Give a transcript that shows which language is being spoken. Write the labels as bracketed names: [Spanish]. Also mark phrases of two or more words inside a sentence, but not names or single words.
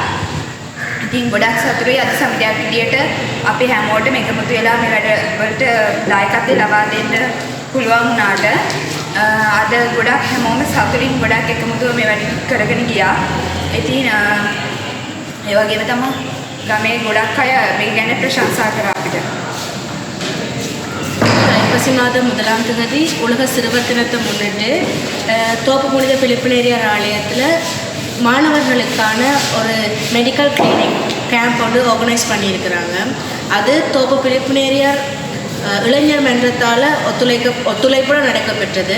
[Sinhala] ඉතින් ගොඩක් සතුටුයි අද සමිතියක් විදියට අපි හැමෝටම එකමුතු වෙලා මේ වැඩවලට දායකත්වය ලබා දෙන්න පුළුවන් වුණාට අද ගොඩක් හැමෝම සතුටින් ගොඩක් එකමුතුව මේ වැඩ කරගෙන ගියා. ඉතින් ඒ වගේම තමයි ගමේ ගොඩක් අය මේ ගැන ප්‍රශංසා කරා අපිට. [Tamil] ஐப்பசி மாதம் 1ஆம் தேதி உலக சிறுவர் தினத்தை முன்னிட்டு தோப்பு புனித பிலிப்பினேரியார் ஆலயத்தில் மாணவர்களுக்கான ஒரு [English] medical clinic camp [Tamil] வந்து ஆர்கனைஸ் பண்ணியிருக்கிறாங்க. அது தோப்பு பிலிப்பினேரியார் இளைஞர் மன்றத்தால் ஒத்துழைப்புடன் நடைபெற்றது.